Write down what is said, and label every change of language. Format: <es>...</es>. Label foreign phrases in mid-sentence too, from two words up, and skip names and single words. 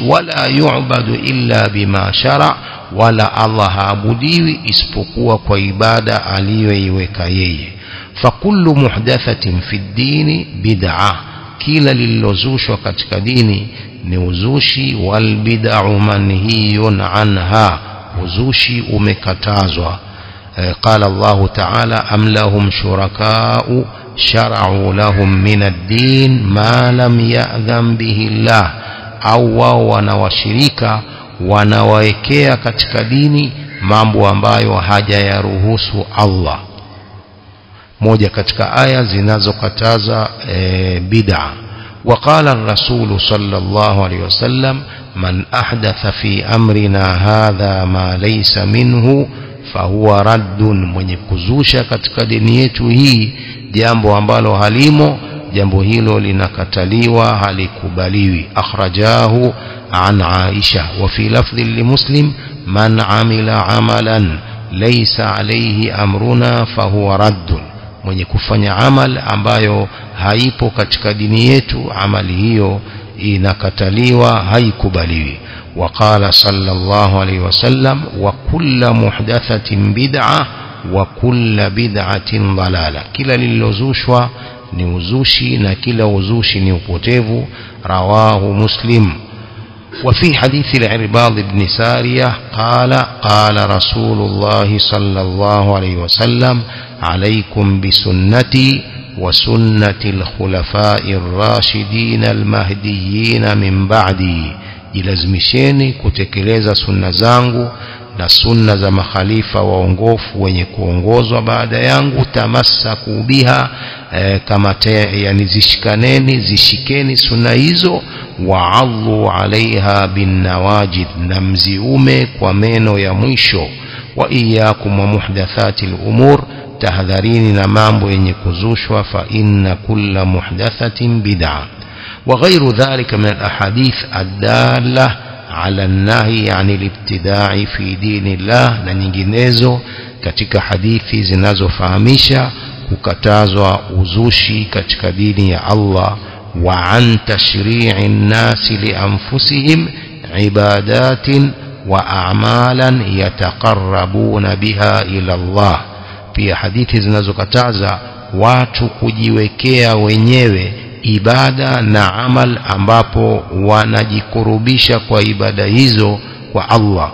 <ar>ولا يعبد إلا بما شرع,</ar> <sw>wala Allah haabudiwi isipokuwa kwa ibada aliyoiweka yeye.</sw> <ar>فكل محدثة في الدين بدعة,</ar> <sw>kila lililozushwa katika dini ni uzushi.</sw> <ar>والبدع منهي عنها,</ar> <sw>uzushi umekatazwa.</sw> <ar>قال الله تعالى أم لهم شركاء شرعوا لهم من الدين ما لم يأذن به الله,</ar> <sw>au wao wanawashirika wanawaekea katika dini mambo ambayo hajayaruhusu Allah. moja katika aya zinazokataza bid'a.</sw> <ar>وقال الرسول صلى الله عليه وسلم من أحدث في أمرنا هذا ما ليس منه فهو رد,</ar> <sw>mwenye kuzusha katika dini yetu hii jambo ambalo halimo, jambo hilo linakataliwa, halikubaliwi.</sw> <ar>أخرجه عن عائشة. وفي لفظ لمسلم من عمل عملا ليس عليه أمرنا فهو رد,</ar> <sw>mwenye kufanya amal ambayo haipo katika dini yetu, amali hiyo inakataliwa, haikubaliwi.</sw> <ar>وقال صلى الله عليه وسلم وكل محدثة بدعة وكل بدعة ضلالة,</ar> <sw>kila lililozushwa ni uzushi na kila uzushi ni upotevu.</sw> <ar>رواه مسلم. وفي حديث العرباض بن سارية قال قال رسول الله صلى الله عليه وسلم عليكم بسنتي وسنة الخلفاء الراشدين المهديين من بعدي</ar> <sw>jilazimisheni kutekeleza sunna zangu na sunna za makhalifa waongofu wenye kuongozwa baada yangu.</sw> <ar>تمسكوا بها,</ar> <sw>kama yani zishikeni sunna hizo.</sw> <ar>وعضوا عليها بالنواجذ,</ar> <sw>na mziume kwa meno ya mwisho.</sw> <ar>وإياكم ومحدثات الأمور,</ar> <sw>tahadharini na mambo yenye kuzushwa.</sw> <ar>فإن كل محدثة بدعة. وغير ذلك من الأحاديث الدالة على النهي عن الابتداع في دين الله,</ar> <sw>na nyinginezo katika hadithi zinazofahamisha kukatazwa uzushi katika dini ya Allah.</sw> <ar>وأن تشريع الناس لأنفسهم عبادات وأعمالا يتقربون بها إلى الله,</ar> <sw>pia hadithi zinazokataza watu kujiwekea wenyewe ibada na amal ambapo wanajikurubisha kwa ibada hizo kwa Allah.</sw>